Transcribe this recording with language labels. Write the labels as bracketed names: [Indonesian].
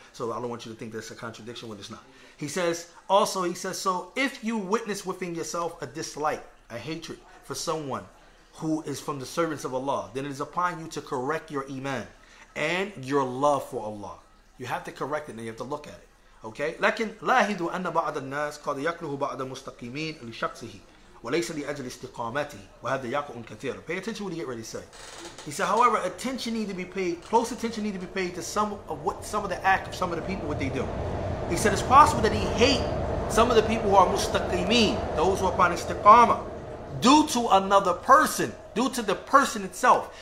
[English] So I don't want you to think that's a contradiction when it's not. He says, so if you witness within yourself a dislike, a hatred for someone who is from the servants of Allah, then it is upon you to correct your iman and your love for Allah. You have to correct it and you have to look at it. Okay? [Arabic] لكن لاحظوا أن بعض الناس قد يكره بعض المستقيمين لشخصه وليس لأجل استقامته وهذا يقع كثيرا. [English] Pay attention to what he get ready to say. He said, however, attention need to be paid, close attention need to be paid to some of the act of some of the people, what they do. He said it's possible that he hate some of the people who are mustaqimeen, those who are upon istiqamah, due to another person, due to the person itself.